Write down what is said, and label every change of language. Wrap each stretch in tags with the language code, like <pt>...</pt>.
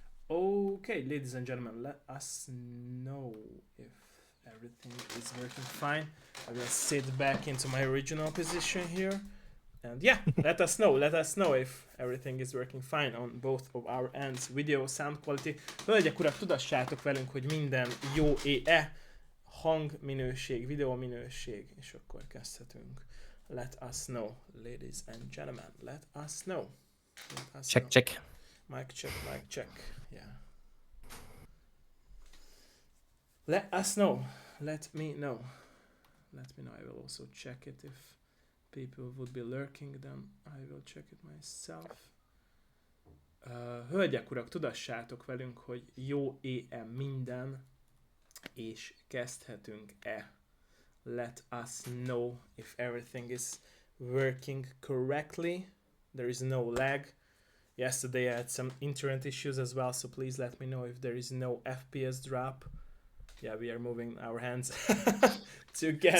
<en>Okay, ladies and gentlemen, let us know if everything is working fine. I will sit back into my original position here. And yeah, let us know. Let us know if everything is working fine on both of our ends. Video, sound quality.</en> <hu>Hölgyek, urak, tudassátok velünk, hogy minden jó-e hangminőség, videóminőség, és akkor kezdhetünk.</hu> <en>Let us know, ladies and gentlemen. Let us know. Let us Check, know. check. Mic check, mic check. Yeah. Let us know. Let me know. Let me know. I will also check it if people would be lurking, then I will check it myself.</en> <hu>Hölgyek, urak, tudassátok velünk, hogy jó-e minden, és kezdhetünk-e.</hu> <en>Let us know if everything is working correctly. There is no lag. Yesterday I had some internet issues as well, so please let me know if there is no FPS drop. Yeah, we are moving our hands together.</en>